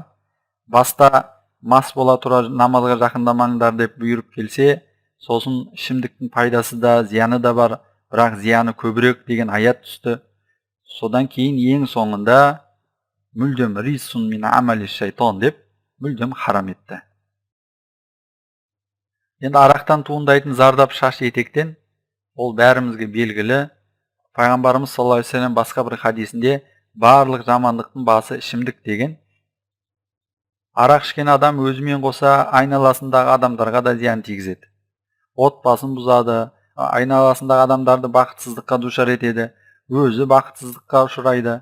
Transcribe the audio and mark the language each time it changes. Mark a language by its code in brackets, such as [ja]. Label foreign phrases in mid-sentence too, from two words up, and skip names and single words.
[kk] Баста мас бола тұра намазға жақындамаңдар деп бұйырып келсе, сосын ішімдіктің пайдасы да, зияны да бар, бірақ зияны көбірек деген аят түсті. Содан кейін ең соңында мүлдем [ar] رجس من عمل الشيطان [kk] деп мүлдем харам етті. Енді арақтан туындайтын зардап шаш етектен, ол бәрімізге белгілі. Пайғамбарымыз [ar] صلى الله عليه وسلم [kk] басқа бір хадисінде барлық жамандықтың басы ішімдік деген. Арақ ішкен адам өзімен қоса айналасындағы адамдарға да зиян тигізеді. Отбасын бұзады, айналасындағы адамдарды бақытсыздыққа душар етеді, өзі бақытсыздыққа ұшырайды.